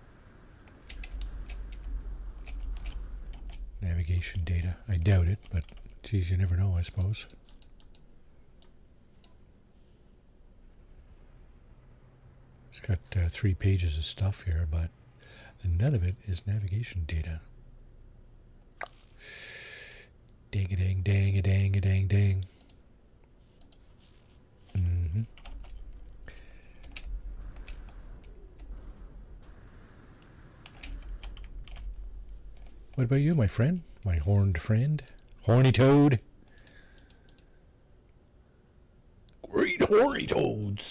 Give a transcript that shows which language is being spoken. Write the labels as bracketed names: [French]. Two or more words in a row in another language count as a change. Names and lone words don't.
[English] Navigation data. I doubt it, but geez, you never know, I suppose. It's got 3 pages of stuff here, but none of it is navigation data. Dang-a-dang-dang-a-dang-a-dang-dang. Mm-hmm. What about you, my friend? My horned friend? Horny toad? Great horny toads!